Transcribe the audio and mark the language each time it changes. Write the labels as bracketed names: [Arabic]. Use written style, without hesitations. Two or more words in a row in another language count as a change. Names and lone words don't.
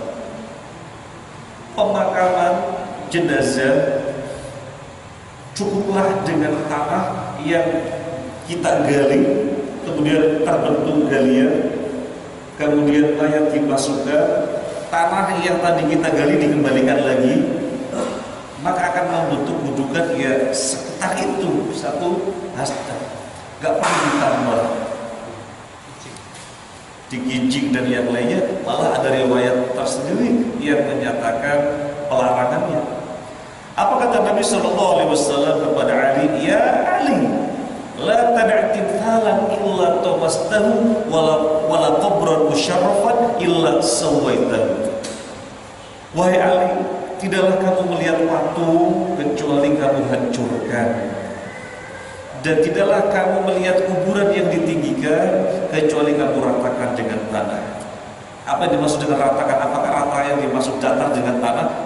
[Indonesian] Pemakaman jenazah cukuplah dengan tanah yang kita gali, kemudian terbentuk galian, kemudian mayat dimasukkan, tanah yang tadi kita gali dikembalikan lagi, maka akan membentuk gundukan ya sekitar itu 1 hasta. Gak perlu ditambah digincing dan yang lainnya. Malah ada riwayat tersendiri yang menyatakan pelarangannya. Apa kata Nabi [Arabic] صلى الله عليه وسلم [Indonesian] kepada Ali? Ya Ali, [Arabic] لا تدع تمثالا إلا طمسته ولا قبرا مشرفا إلا سويته. [Indonesian] Wahai Ali, tidaklah kamu melihat patung kecuali kamu hancurkan, dan tidaklah kamu melihat kuburan yang ditinggikan kecuali kamu ratakan dengan tanah. Apa yang dimaksud dengan ratakan? Apakah rata yang dimaksud datar dengan tanah?